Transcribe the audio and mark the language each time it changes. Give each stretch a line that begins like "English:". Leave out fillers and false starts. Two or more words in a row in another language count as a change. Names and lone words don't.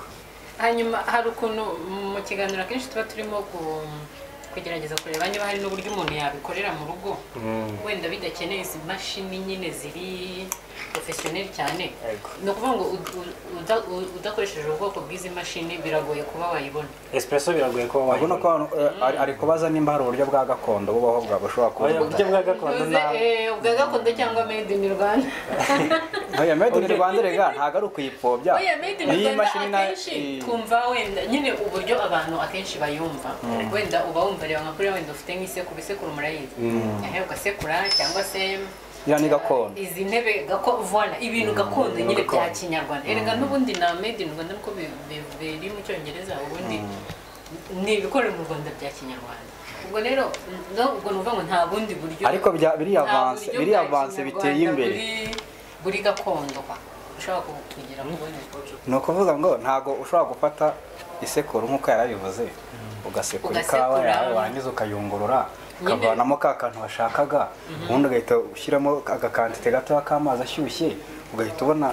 Kinyarwanda: hanyuma hari ukuntu mu kiganiro akenshi tuba turimo kugerageza kureba niba hari n'uburyo umuntu yabikorera mu rugo wenda bidakeneye izi mashini nyine ziri professionel cyane. Ni ukuvuga ngo udakoresheje ubwoko bw'izi mashini biragoye kuba wayibona. Espresso biragoye kuba wayibona. Urabona ko ari kubaza nimba hari uburyo bwa gakondo bubaho bwabashobora kuba. Uburyo bwa gakondo ubwa gakondo cyangwa
English: made in Rwanda.
Kinyarwanda: Oya
English: made in Rwanda
Kinyarwanda: rega ntago ari ukuyipfobya. Oya
English: made in Rwanda
Kinyarwanda: akenshi kumva wenda nyine uburyo abantu akenshi bayumva. Wenda uba wumva reba nka kuri wenda ufite nk'isekuru isekuru murayizi. Ugasekura cyangwa se ni gakondo. Izi ntebe gakondo ibintu gakondo nyine bya kinyarwanda. Erega n'ubundi na
English: made in Rwanda
Kinyarwanda: nuko biri mu cyongereza ubundi ni ibikorera mu Rwanda bya kinyarwanda. Ubwo rero ubwo nuvuga ngo nta bundi buryo. Ariko biri avance biteye imbere. Buri gakondo ushobora kugira mu bundi buryo. Ni ukuvuga ngo ntago ushobora gufata isekuru nk'uko yarabivuze ugasekura ikawa yawe warangiza ukayungurura ukavanamo ka kantu washakaga ubundi ugahita ushyiramo agakantite gato k'amazi ashyushye ugahita ubona.